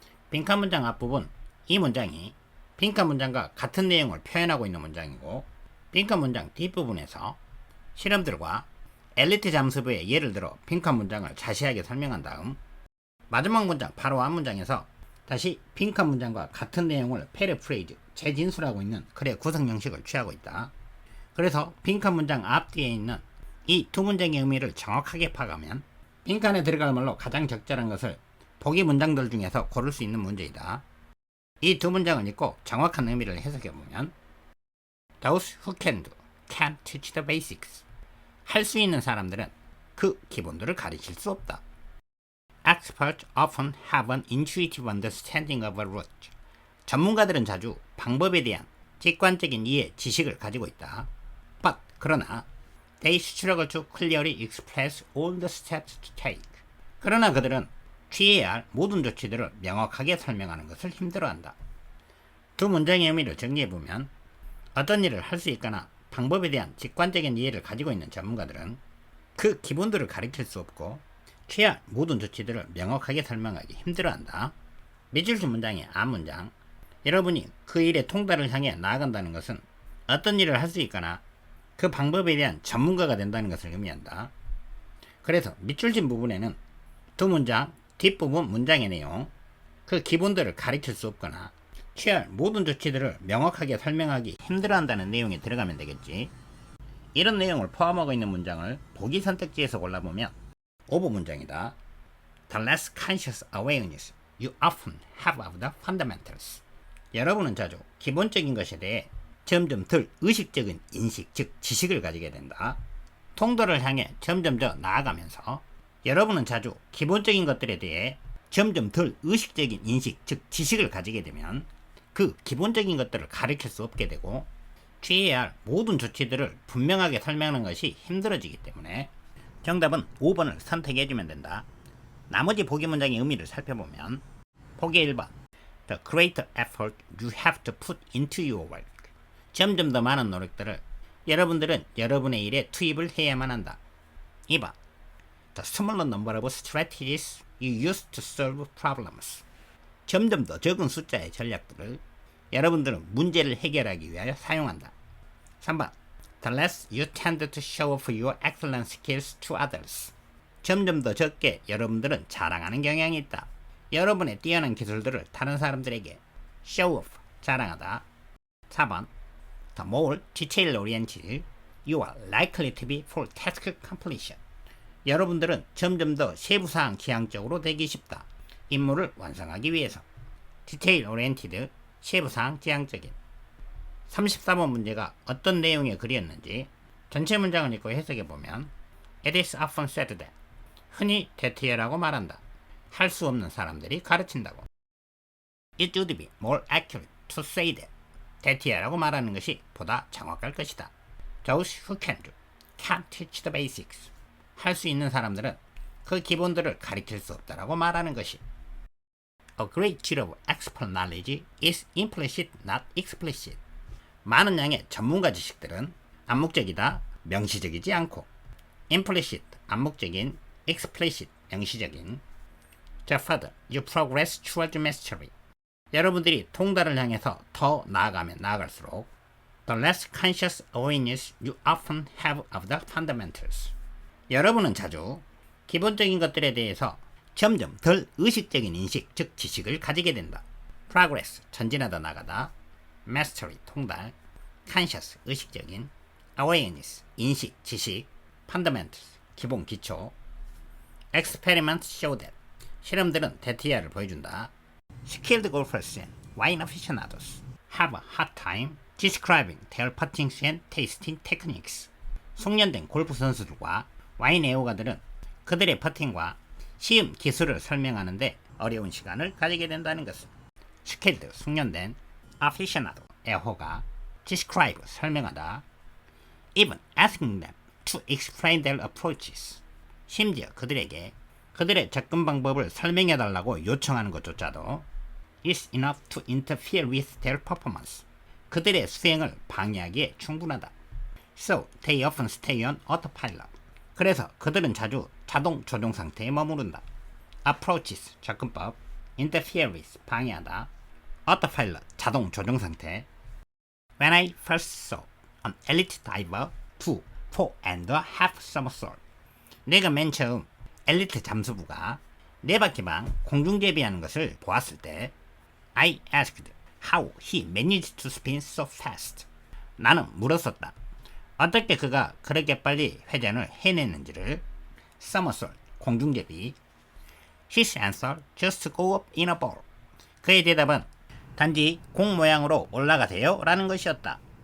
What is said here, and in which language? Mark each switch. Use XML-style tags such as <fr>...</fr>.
<ko>빈칸 문장 앞부분, 이 문장이 빈칸 문장과 같은 내용을 표현하고 있는 문장이고, 빈칸 문장 뒷부분에서 실험들과 엘리트 잠수부의 예를 들어 빈칸 문장을 자세하게 설명한 다음 마지막 문장 바로 앞 문장에서 다시 빈칸 문장과 같은 내용을 패러프레이즈, 재진술하고 있는 글의 구성 형식을 취하고 있다. 그래서 빈칸 문장 앞뒤에 있는 이 두 문장의 의미를 정확하게 파악하면 빈칸에 들어갈 말로 가장 적절한 것을 보기 문장들 중에서 고를 수 있는 문제이다. 이 두 문장을 읽고 정확한 의미를 해석해보면</ko> <en>Those who can do can't teach the basics.</en> <ko>할 수 있는 사람들은 그 기본들을 가르칠 수 없다.</ko> <en>Experts often have an intuitive understanding of a route.</en> <ko>전문가들은 자주 방법에 대한 직관적인 이해, 지식을 가지고 있다.</ko> <en>But,</en> <ko>그러나</ko> <en>they struggle to clearly express all the steps to take.</en> <ko>그러나 그들은 취해야 할 모든 조치들을 명확하게 설명하는 것을 힘들어한다. 두 문장의 의미를 정리해보면 어떤 일을 할 수 있거나 방법에 대한 직관적인 이해를 가지고 있는 전문가들은 그 기본들을 가르칠 수 없고 취해야 할 모든 조치들을 명확하게 설명하기 힘들어한다. 밑줄 친 문장의 앞문장, 여러분이 그 일의 통달을 향해 나아간다는 것은 어떤 일을 할 수 있거나 그 방법에 대한 전문가가 된다는 것을 의미한다. 그래서 밑줄 친 부분에는 두 문장, 뒷부분 문장의 내용, 그 기본들을 가르칠 수 없거나 취할 모든 조치들을 명확하게 설명하기 힘들어한다는 내용이 들어가면 되겠지. 이런 내용을 포함하고 있는 문장을 보기 선택지에서 골라보면 5번 문장이다.</ko> <en>The less conscious awareness you often have of the fundamentals.</en> <ko>여러분은 자주 기본적인 것에 대해 점점 덜 의식적인 인식, 즉 지식을 가지게 된다. 통도를 향해 점점 더 나아가면서 여러분은 자주 기본적인 것들에 대해 점점 덜 의식적인 인식, 즉 지식을 가지게 되면 그 기본적인 것들을 가르칠 수 없게 되고 취해야 할 모든 조치들을 분명하게 설명하는 것이 힘들어지기 때문에 정답은 5번을 선택해주면 된다. 나머지 보기 문장의 의미를 살펴보면 보기 1번</ko> <en>The greater effort you have to put into your work.</en> <ko>점점 더 많은 노력들을 여러분들은 여러분의 일에 투입을 해야만 한다.</ko> <en>2번 The smaller number of strategies you use to solve problems.</en> <ko>점점 더 적은 숫자의 전략들을 여러분들은 문제를 해결하기 위하여 사용한다.</ko> <en>3번 The less you tend to show off your excellent skills to others.</en> <ko>점점 더 적게 여러분들은 자랑하는 경향이 있다. 여러분의 뛰어난 기술들을 다른 사람들에게 show off, 자랑하다.</ko> <en>4번 The more detail oriented you are likely to be for task completion.</en> <ko>여러분들은 점점 더 세부사항 지향적으로 되기 쉽다. 임무를 완성하기 위해서. 디테일 오리엔티드, 세부사항 지향적인. 34번 문제가 어떤 내용의 글이었는지</ko> <en>전체 문장을 읽고 해석해보면 It is often said that</en> <ko>흔히 대티어라고 말한다. 할 수 없는 사람들이 가르친다고.</ko> <en>It would be more accurate to say that</en> <ko>대티어라고 말하는 것이 보다 정확할 것이다.</ko> <en>Those who can do can't teach the basics.</en> <ko>할 수 있는 사람들은 그 기본들을 가르칠 수 없다라고 말하는 것이.</ko> <en>A great deal of expert knowledge is implicit, not explicit.</en> <ko>많은 양의 전문가 지식들은 암묵적이다, 명시적이지 않고. Implicit, 암묵적인, explicit, 명시적인.</ko> <en>The further you progress towards mastery.</en> <ko>여러분들이 통달을 향해서 더 나아가면 나아갈수록</ko> <en>the less conscious awareness you often have of the fundamentals.</en> <ko>여러분은 자주 기본적인 것들에 대해서 점점 덜 의식적인 인식, 즉 지식을 가지게 된다. Progress, 전진하다 나가다. Mastery, 통달. Conscious, 의식적인. Awareness, 인식, 지식. Fundamentals, 기본, 기초.</ko> <en>Experiments show that.</en> <ko>실험들은 대티아를 보여준다.</ko> <en>Skilled golfers and wine aficionados have a hard time describing their putting and tasting techniques.</en> <ko>숙련된 골프 선수들과 와인 애호가들은 그들의 퍼팅과 시음 기술을 설명하는데 어려운 시간을 가지게 된다는 것을. Skilled, 숙련된. Aficionado, 애호가. Describe, 설명하다.</ko> <en>Even asking them to explain their approaches.</en> <ko>심지어 그들에게 그들의 접근 방법을 설명해달라고 요청하는 것조차도</ko> <en>is enough to interfere with their performance.</en> <ko>그들의 수행을 방해하기에 충분하다.</ko> <en>So they often stay on autopilot.</en> <ko>그래서 그들은 자주 자동 조종 상태에 머무른다. Approaches, 접근법. Interfere with, 방해하다.</ko> <en>Autopilot,</en> <ko>자동 조종 상태.</ko> <en>When I first saw an elite diver do 4.5 somersault.</en> <ko>내가 맨 처음 엘리트 잠수부가 4바퀴만 공중제비하는 것을 보았을 때</ko> <en>I asked how he managed to spin so fast.</en> <ko>나는 물었었다. 어떻게 그가 그렇게 빨리 회전을 해냈는지를. somersault, 공중제비.</ko> <en>His answer, just go up in a ball.</en> <ko>그의 대답은 단지 공 모양으로 올라가세요 라는 것이었다.</ko>